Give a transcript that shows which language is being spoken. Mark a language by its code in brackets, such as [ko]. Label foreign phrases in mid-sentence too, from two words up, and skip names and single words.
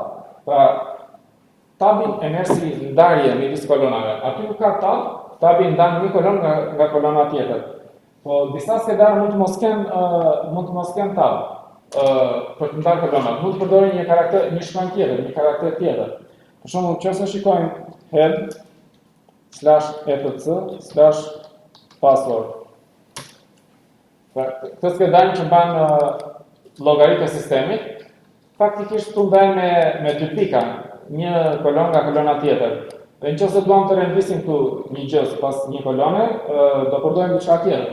[sq] Pra, tabi e merr si ndarje midis kolonave. Aty ku ka tab, tabi ndan një kolonë nga kolona tjetër. Po disa skedar mund të mos kenë tab. Për të ndarë kolonat, mund të përdorin një shkronjë tjetër, një karakter tjetër. Për shembull, nëse shikojmë head /etc/password. Këtë skedar që mban llogaritë e sistemit, faktikisht këtu mban me 2 pika, një kolonë nga kolona tjetër. Dhe nëse duam të rendisim këtu një gjë sipas një kolone, do përdorim diçka tjetër.